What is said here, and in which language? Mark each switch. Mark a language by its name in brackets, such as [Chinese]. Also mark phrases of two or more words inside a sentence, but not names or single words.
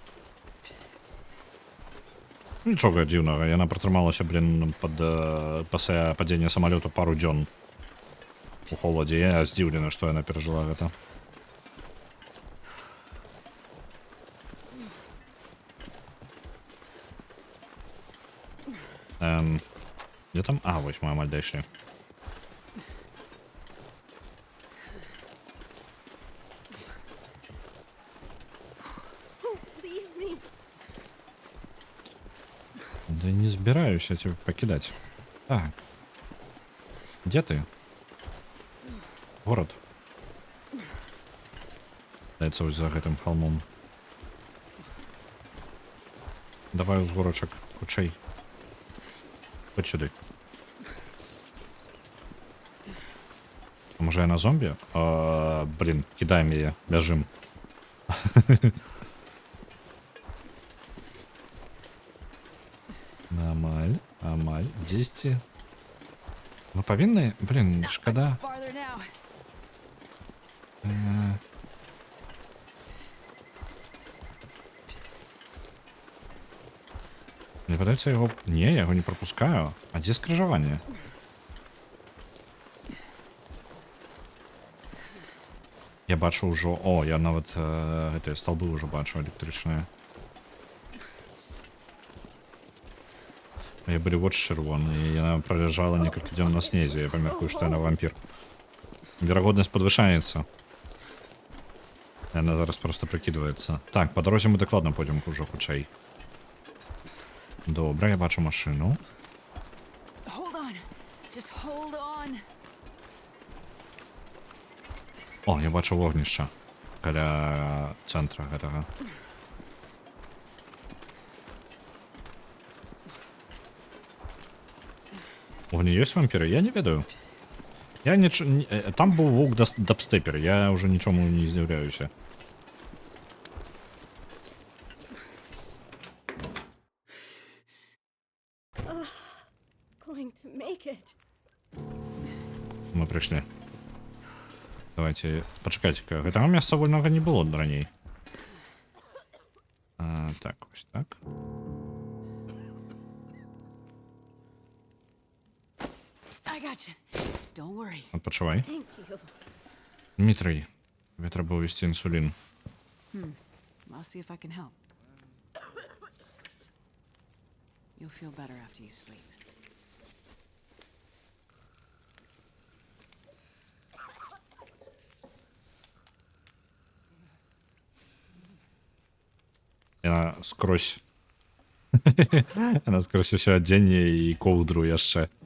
[Belarusian] Нічога дзіўнага, яна пратрымалася, блін, пасля падзення самалёта пару дзён у холадзе. Я здзіўлены, што яна перажыла гэта. Дзе там? А, вось мы амаль дайшлі. [English] Oh, leave me. [Belarusian] Да не збіраюся цябе пакідаць. Так. Дзе ты? Горад. Даецца вось за гэтым халмом. Давай узгорачак, хутчэй. Хоць сюды. А можа яна зомбі? Блін, кідаем яе, бяжым. Амаль, дзесьці. Мы павінны? Блін, шкада. [English] It's farther now. [Belarusian] Мне падаецца яго... Не, я яго не пропускаю. А дзе скрыжаванне? Я бачу ўжо... О, я нават гэтыя сталбы ўжо бачу электрычныя. Я былі вочы чырвоныя, і яна праляжала некалькі дзён на снезе. Я памяркую, што яна вампір. Верагоднасць падвышаецца. Яна зараз проста прыкідваецца. Так, па дарозе мы дакладна пойдзем ужо хутчэй. Добра, я бачу машыну. [English] Hold on. Just hold on. [Belarusian] О, я бачу вогнішча каля цэнтра гэтага. У не ёсць вампіры? Я не ведаю. Я там быў вук дабстепер, я ўжо нічому не здзіўляюся. [English] Going to make it. [Belarusian] Мы прыйшлі. Давайте, пачакайце-ка, гэтага месца вольнага не было раней. Так, вось так. [English] I got you. Don't worry. [Belarusian] Адпачывай. [English] Thank you. [Belarusian] Дмітрый, тебе трэба ўвесці інсулін. [English] I'll see if I can help. You'll feel better after you sleep. [Belarusian] Яна скрозь... Яна скрозь усё адзенне і коўдру яшчэ.